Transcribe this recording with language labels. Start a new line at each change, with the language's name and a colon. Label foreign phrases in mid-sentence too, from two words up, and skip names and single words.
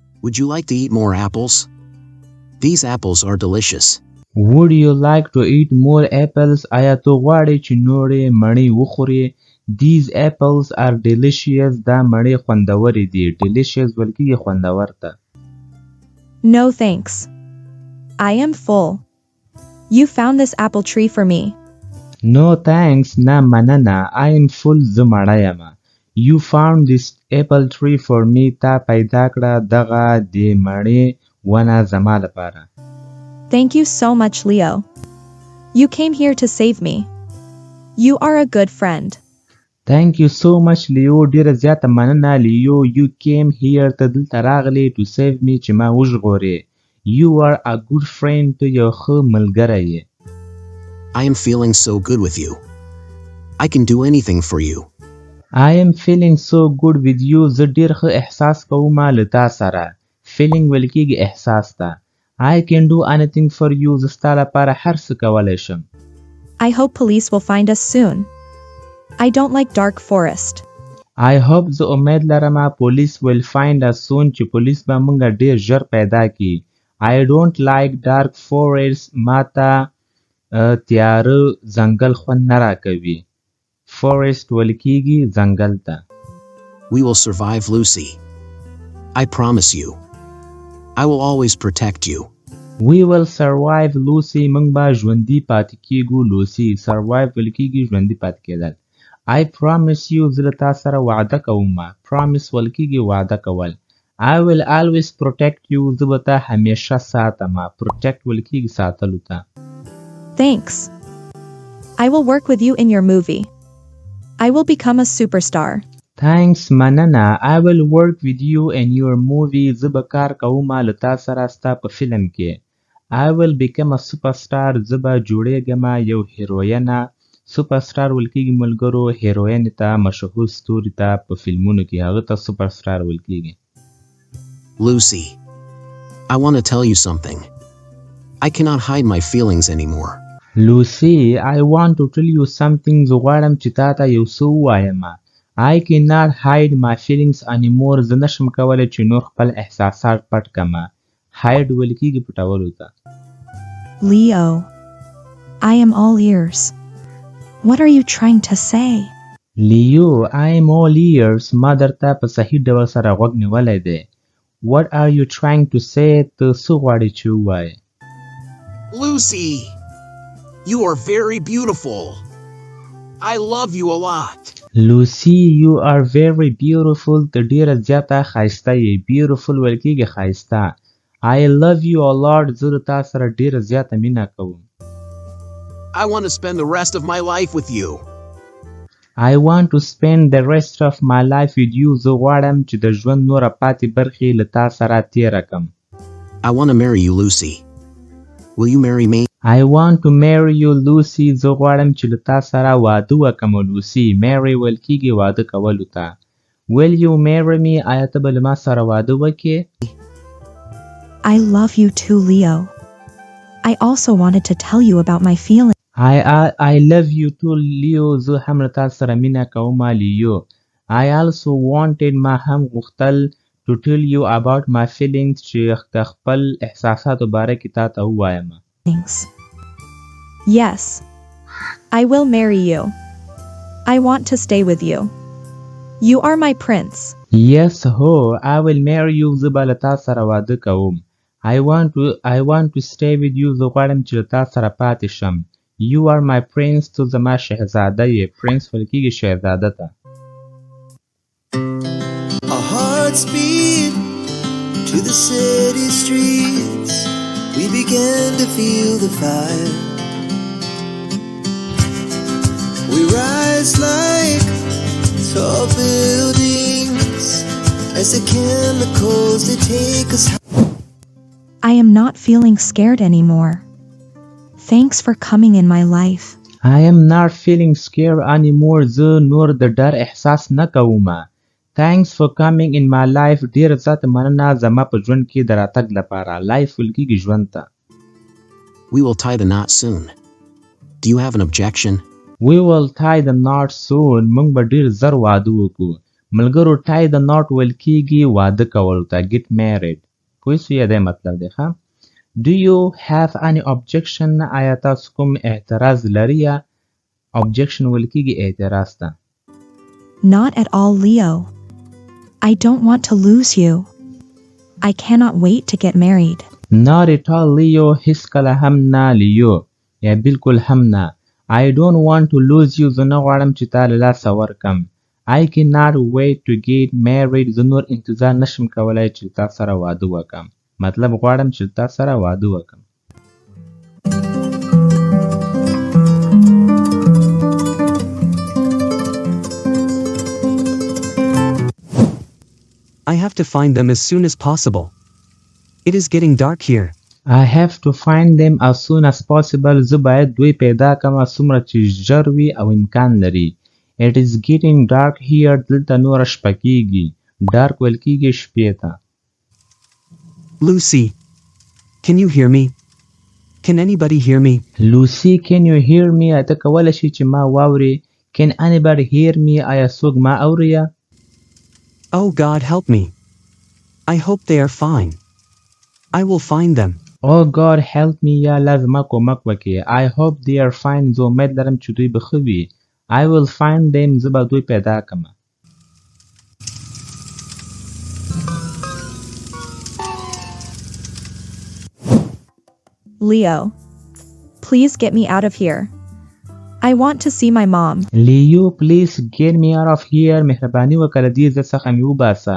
English: Would you like to eat more apples? These apples are delicious. Would you like to eat more apples?
Pashto: آیا تو غواړې چې نورې مڼې وخورې؟
English: These apples are delicious.
Pashto: دا مڼې خوندورې دي. Delicious ویل کېږي خوندور ته.
English: No thanks. I am full. You found this apple tree for me. No thanks.
Pashto: نه مننه.
English: I am full.
Pashto: زه مړه یم.
English: You found this apple tree for me.
Pashto: تا پیدا کړه دغه د مڼې ونه زما لپاره.
English: Thank you so much, Leo. You came here to save me. You are a good friend. Thank you so much, Leo.
Pashto: ډیره زیاته مننه Leo.
English: You came here
Pashto: ته دلته راغلی
English: to save me
Pashto: چې ما وژغورې.
English: You are a good friend.
Pashto: ته یو ښه ملګری یې.
English: I am feeling so good with you. I can do anything for you. I am feeling so good with you.
Pashto: زه ډیر ښه احساس کوم له تا سره. Feeling ویل کېږي احساس ته.
English: I can do anything for you.
Pashto: زه ستا لپاره هر څه کولی شم.
English: I hope police will find us soon. I don't like dark forest. I hope
Pashto: زه امید لرم
English: police will find us soon
Pashto: چې پولیس به موږ ډیر ژر پیدا کړي.
English: I don't like dark forest.
Pashto: ما ته تیاره ځنګل خوند نه راکوي. Forest ویل کېږي ځنګل ته.
English: We will survive, Lucy. I promise you. I will always protect you. We will survive, Lucy.
Pashto: موږ به ژوندي پاتې کېږو Lucy. Survive ویل کېږي ژوندي پاتې کېدل.
English: I promise you.
Pashto: زه له تا سره وعده کوم. Promise ویل کېږي وعده کول.
English: I will always protect you.
Pashto: زه به تا همیشه ساتم. Protect ویل کېږي ساتلو ته.
English: Thanks. I will work with you in your movie. I will become a superstar.
Pashto: Thanks مننه.
English: I will work with you in your movie.
Pashto: زه به کار کوم له تا سره ستا په فلم کې.
English: I will become a superstar.
Pashto: زه به جوړېږم یو هیروینه. سوپرسټار ویل کېږي ملګرو هیروین ته مشهور ستوري ته په فلمونو کې هغه ته سوپرسټار ویل کېږي.
English: Lucy, I want to tell you something. I cannot hide my feelings anymore. Lucy, I want to tell you something.
Pashto: زه غواړم چې تا ته یو څه ووایم.
English: I cannot hide my feelings anymore.
Pashto: زه نشم کولی چې نور خپل احساسات پټ کړم. Hide ویل کېږي پټولو ته.
English: Leo, I am all ears. What are you trying to say? Leo, I am all ears.
Pashto: ما درته په صحیح ډول سره غوږ نیولی دی.
English: What are you trying to say?
Pashto: ته څه غواړې چې ووایې؟
English: Lucy, you are very beautiful. I love you a lot. Lucy, you are very beautiful.
Pashto: ته ډیره زیاته ښایسته یې. Beautiful ویل کېږي ښایسته.
English: I love you a lot.
Pashto: زه له تا سره ډیره زیاته مینه کوم.
English: I want to spend the rest of my life with you. I want to spend the rest of my life with you.
Pashto: زه غواړم چې د ژوند نوره پاتې برخې له تا سره تېره کړم.
English: I want to marry you, Lucy. Will you marry me? I want to marry you, Lucy.
Pashto: زه غواړم چې له تا سره واده وکړم Lucy. Marry ویل کېږي واده کولو ته.
English: Will you marry me?
Pashto: آیا ته به له ما سره واده وکړې؟
English: I love you too, Leo. I also wanted to tell you about my feelings. I love you too, Leo.
Pashto: زه هم له تا سره مینه کوم Leo.
English: I also wanted
Pashto: ما هم غوښتل
English: to tell you about my feelings
Pashto: چې د خپل احساساتو باره کې تا ته ووایم.
English: Yes, I will marry you. I want to stay with you. You are my prince. Yes, ho, I will marry you.
Pashto: زه به له تا سره واده کوم.
English: I want to stay with you.
Pashto: زه غواړم چې له تا سره پاتې شم.
English: You are my prince.
Pashto: تو زما شهزاده یې. Prince ویل کېږي شهزاده ته.
English: Our hearts beat to the city streets. We began to feel the fire. We rise like tall buildings as the chemicals they take us. I am not feeling scared anymore. Thanks for coming in my life. I am not feeling scared anymore.
Pashto: زه نور د ډر احساس نه کوم.
English: Thanks for coming in my life.
Pashto: ډیر زیاته مننه زما په ژوند کې د راتګ لپاره. Life ویل کېږي ژوند ته.
English: We will tie the knot soon. Do you have an objection? We will tie the knot soon.
Pashto: موږ به ډیر زر واده وکړو. ملګرو
English: tie the knot
Pashto: ویل کېږي واده کولو ته.
English: Get married.
Pashto: پوه سوې دی مطلب دی ښه.
English: Do you have any objection؟
Pashto: آیا تاسو کوم اعتراض لري یا objection ویل کېږي اعتراض ته.
English: Not at all, Leo. I don't want to lose you. I cannot wait to get married. Not at all, Leo.
Pashto: هیڅکله هم نه لیو یا بالکل هم نه.
English: I don't want to lose you.
Pashto: زه نه غواړم چې تا له لاسه ورکم.
English: I cannot wait to get married.
Pashto: زه نور انتظار نشم کولی چې تا سره واده وکم. مطلب غواړم چې تا سره واده وکم.
English: I have to find them as soon as possible. It is getting dark here. I have to find them as soon as possible.
Pashto: زه باید دوی پیدا کړم څومره چې ژر وي او امکان لري.
English: It is getting dark here.
Pashto: دلته نوره شپه کېږي. Dark ویل کېږي شپې ته.
English: Lucy, can you hear me? Can anybody hear me? Lucy, can you hear me?
Pashto: ته کولی شي چې ما واورې.
English: Can anybody hear me?
Pashto: آیا څوک ما اوري؟
English: Oh God, help me. I hope they are fine. I will find them. Oh God, help me.
Pashto: یا الله زما کومک وکړي.
English: I hope they are fine.
Pashto: زه امید لرم چې دوی به ښه وي.
English: I will find them.
Pashto: زه به دوی پیدا کړم.
English: Leo, please get me out of here. I want to see my mom. Leo, please get me out of here.
Pashto: مهرباني وکړه دې ځای څخه مې وباسه.